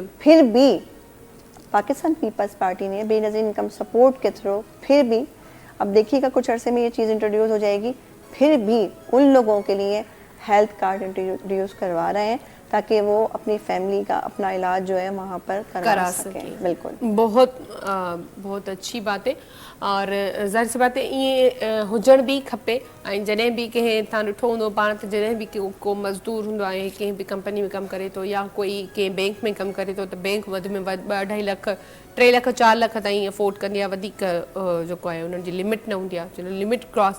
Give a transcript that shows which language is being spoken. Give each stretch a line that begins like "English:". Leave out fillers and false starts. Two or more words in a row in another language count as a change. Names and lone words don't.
Urdu: پھر بھی پاکستان پیپلز پارٹی نے بے نظیر
English: انکم سپورٹ
Urdu: کے تھرو پھر بھی, اب دیکھیے گا کچھ عرصے میں یہ چیز انٹروڈیوس ہو جائے گی, پھر بھی ان لوگوں کے لیے
English: ہیلتھ کارڈ
Urdu: انٹروڈیوس کروا رہے ہیں تاکہ وہ اپنی فیملی کا اپنا علاج جو ہے وہاں پر کرا سکیں. بالکل بہت اچھی بات ہے. اور ظاہر سی بات ہے یہ
Sindhi: हुजण भी खपे. ऐं जॾहिं बि कंहिं तव्हां ॾिठो हूंदो पाण त जॾहिं बि को मज़दूर हूंदो आहे कंहिं बि कंपनी में कमु करे थो या कोई कंहिं बैंक में कमु करे थो त बैंक वधि में वधि 2-2.5 लख 3 लख 4 लख ताईं अफोर्ड कंदी आहे. वधीक जेको आहे उन्हनि जी लिमिट न हूंदी आहे, चलो
English: limit cross.